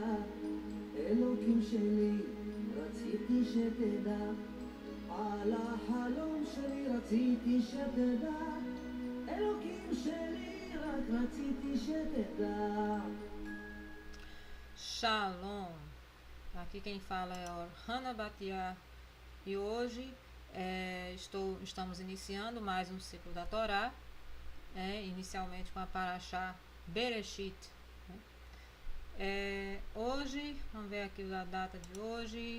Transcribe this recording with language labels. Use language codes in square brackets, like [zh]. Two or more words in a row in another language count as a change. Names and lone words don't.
[he] אלוקים שלי, רציתי שתדע על החלום שלי, רציתי שתדע. אלוקים שלי, רק רציתי שתדע. [pt] Shalom! Aqui quem fala é Orhana Batiá e hoje estamos iniciando mais um ciclo da Torá, inicialmente com a Parashá Bereshit. Hoje, vamos ver aqui a data de hoje.